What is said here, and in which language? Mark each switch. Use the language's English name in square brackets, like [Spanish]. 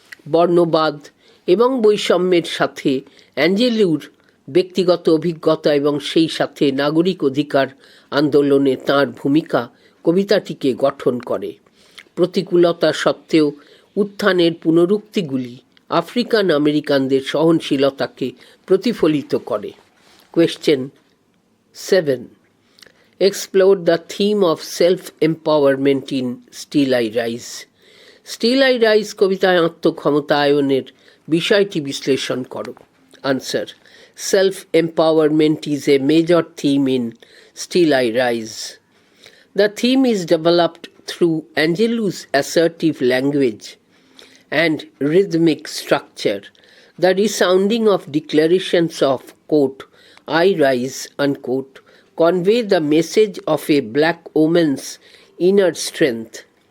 [Bangla] বর্ণবাদ এবং বৈষম্যের সাথে অ্যাঞ্জেলুর ব্যক্তিগত অভিজ্ঞতা এবং সেই সাথে নাগরিক অধিকার আন্দোলনে তাঁর ভূমিকা কবিতাটিকে গঠন করে। প্রতিকূলতা সত্ত্বেও উত্থানের পুনরুক্তিগুলি আফ্রিকান আমেরিকানদের সহনশীলতাকে প্রতিফলিত করে। [English] Question 7. Explore the theme of self-empowerment in Still I Rise. [Bangla] Still I Rise কবিতায় আত্মক্ষমতায়নের বিষয়টি বিশ্লেষণ করো। [English] Answer. Self-empowerment is a major theme in Still I Rise. The theme is developed through Angelou's assertive language and rhythmic structure. The resounding of declarations of, quote, I rise, unquote, convey the message of a black woman's inner strength.